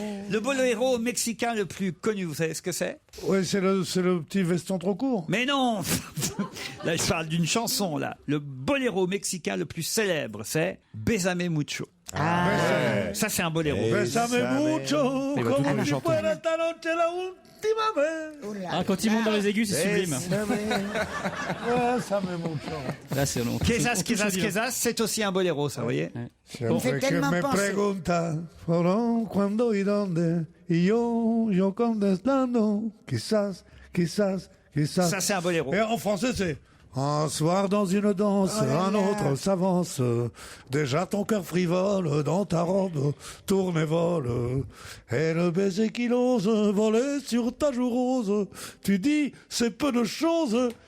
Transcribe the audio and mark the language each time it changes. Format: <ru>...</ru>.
<fr>Le boléro mexicain le plus connu, vous savez ce que c'est? Oui, c'est le petit veston trop court. Mais non. Là, je parle d'une chanson, là. Le boléro mexicain le plus célèbre, c'est Bésame Mucho. Ça, c'est un boléro.</fr> <es>Bésame Mucho, comme si fuera esta noche la última vez.</es> <fr>Ah, quand il monte dans les aigus, c'est sublime. Bésame Mucho. Là, c'est long. Quesas, c'est aussi un boléro, ça, vous voyez?</fr> <es>Siempre que me pregunta cuándo y dónde, y yo contestando, quizás.</es> <fr>Ça, c'est un boléro. Et en français, c'est un soir dans une danse, un autre s'avance. Déjà ton cœur frivole dans ta robe tourne et vole. Et le baiser qui ose voler sur ta joue rose. Tu dis, c'est peu de choses.</fr>